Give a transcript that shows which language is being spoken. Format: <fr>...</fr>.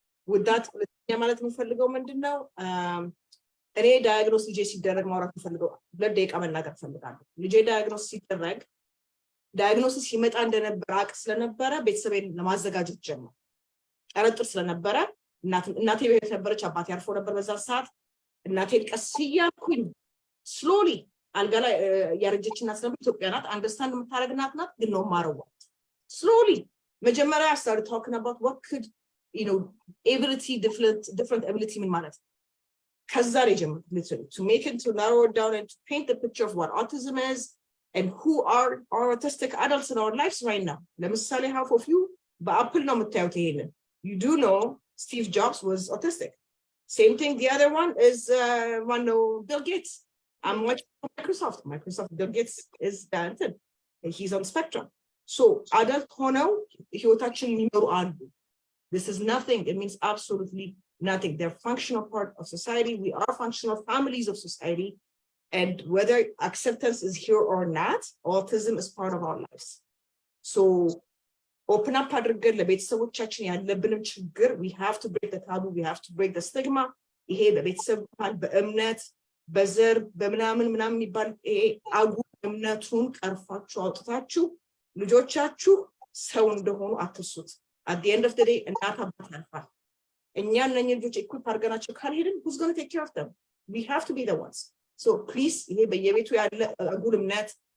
<am>With that, ማለት የምፈልገው ምንድነው እኔ ዳያግኖስ ልጄ ሲደረግ ማውራት የምፈልገው 2 ደቂቃ መናገር ፈልጋለሁ። ልጄ ዳያግኖስ ሲደረግ ዳያግኖሲስ ሲመጣ እንደነበረ አቅ ስለነበረ ቤተሰቤን ለማዘጋጀት ጀመርኩ። ጠረጥር ስለነበረ እናቴ ቤት ነበረች፣ አባቴ አርፎ ነበር በዛ ሰዓት። እናቴን ቀስ እያልኩኝ ስሎሊ አልጋ ላይ ያረጀች እናት ነበር፣ ኢትዮጵያ ናት፣ አንደርስታንድ የምታደርግ እናት ናት፣ ግን ነው ማረዋት ስሎሊ። መጀመሪያ</am> <en>I started talking about what could ability, different ability</en> <am>ምን ማለት ነው። ከዛ ላይ ጀመርኩ</am> <en>literally to make it, to narrow it down and to paint the picture of what autism is and who are autistic adults in our lives right now.</en> <am>ለምሳሌ</am> <en>half of you</en> <am>በአፕል ነው የምታዩት ይሄንን.</am> <en>You do know Steve Jobs was autistic. Same thing, the other one is Bill Gates. I'm watching Microsoft. Bill Gates is talented. He's on spectrum.</en> <am>So adult ሆነው ህይወታችን የሚመሩ አሉ.</am> <en>This is nothing. It means absolutely nothing. They're functional part of society. We are functional families of society. And whether acceptance is here or not, autism is part of our lives. So open up</en> <am>አድርገን ለቤተሰቦቻችን ያለብንም ችግር</am> <en>we have to break the taboo, we have to break the stigma.</en> <am>ይሄ በቤተሰብ በእምነት በዘር በምናምን የሚባል ይሄ አጉል እምነቱን ቀርፋችሁ አውጥታችሁ ልጆቻችሁ ሰው እንደሆኑ አትርሱት።</am> <en>At the end of the day</en> <am>እናት አባት ያልፋል። እኛ እነኚህ ልጆች ኢኩፕ አድርገናቸው ካልሄድን</am> <en>who's going to take care of them? We have to be the ones. So please</en> <am>ይሄ በየቤቱ ያለ አጉል እምነት</am>